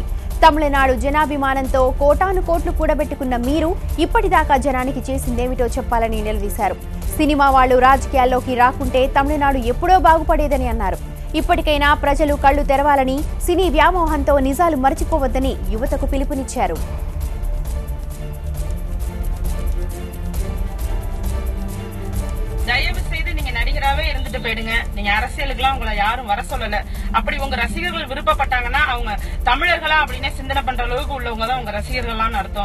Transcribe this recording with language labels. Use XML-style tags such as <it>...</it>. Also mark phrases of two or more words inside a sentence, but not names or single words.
<te>తమిళనాడు జనాభిమానంతో కోటాను కోట్లు కూడబెట్టుకున్న మీరు ఇప్పటిదాకా జనానికి చేసిందేమిటో చెప్పాలని నిలదీశారు. సినిమా వాళ్లు రాజకీయాల్లోకి రాకుంటే తమిళనాడు ఎప్పుడో బాగుపడేదని అన్నారు. ఇప్పటికైనా ప్రజలు కళ్లు తెరవాలని, సినీ వ్యామోహంతో నిజాలు మర్చిపోవద్దని యువతకు పిలుపునిచ్చారు.</te> <ta>தயவு செய்து நீங்க நடிகராவே இருந்துட்டு போயிடுங்க. நீங்க அரசியலுக்குலாம் உங்களை யாரும் வர சொல்லல. அப்படி உங்க ரசிகர்கள் விருப்பப்பட்டாங்கன்னா அவங்க தமிழர்களா அப்படின்னு சிந்தனை பண்ற அளவுக்கு உள்ளவங்க தான் உங்க ரசிகர்கள்னு அர்த்தம்.</ta>